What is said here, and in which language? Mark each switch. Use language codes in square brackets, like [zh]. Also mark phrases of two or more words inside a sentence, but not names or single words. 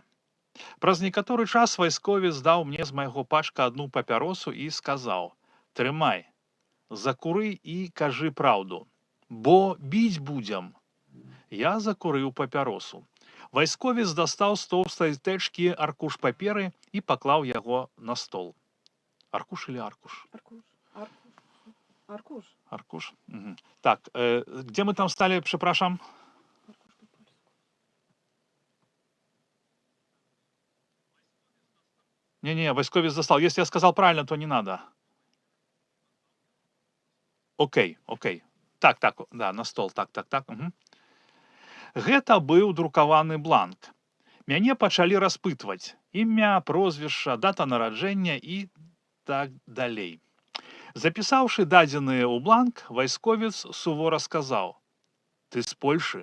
[be] Праз некаторы час вайсковец даў мне з майго пачка адну папяросу і сказаў: «Трымай, закуры і кажы праўду, бо біць будзем». Я закурыў папяросу. Вайсковец дастаў з тоўстай тэчкі аркуш паперы і паклаў яго на стол. [ru] Аркуш или аркуш? [be] Аркуш. Аркуш. Угу. Так, [ru] где мы там стали, прzepraszam? Не, вайсковец достал. Если я сказал правильно, то не надо. Окей. Так, да, на стол, так. Угу. [be] Гэта быў друкаваны бланк. Мяне пачалі распытваць. Імя, прозвішча, дата нараджэння і так далей. Запісаўшы дадзеныя ў бланк, вайсковец сувора сказаў: «Ты з Польшы?»